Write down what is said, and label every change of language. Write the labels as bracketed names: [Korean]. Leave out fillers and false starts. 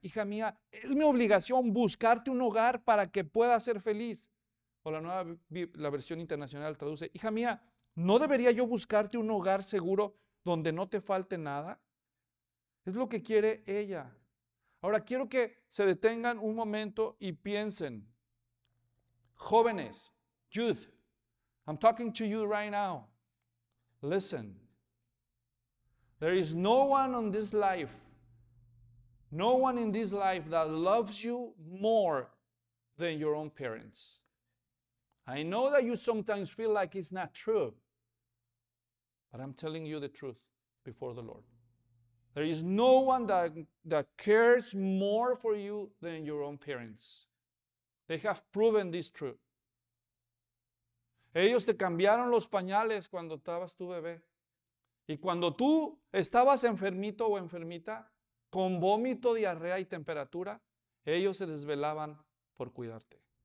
[Spanish] Hija mía, es mi obligación buscarte un hogar para que puedas ser feliz. O la versión internacional traduce, hija mía, ¿no debería yo buscarte un hogar seguro donde no te falte nada? Es lo que quiere ella. Ahora, quiero que se detengan un momento y piensen. [English] Jóvenes, youth, I'm talking to you right now. Listen. There is no one on this life, no one in this life that loves you more than your own parents. I know that you sometimes feel like it's not true, but I'm telling you the truth before the Lord. There is no one that cares more for you than your own parents. They have proven this true. [Spanish] Ellos te cambiaron los pañales cuando estabas tu bebé. Y cuando tú estabas enfermito o enfermita, con vómito, diarrea y temperatura, ellos se desvelaban por cuidarte.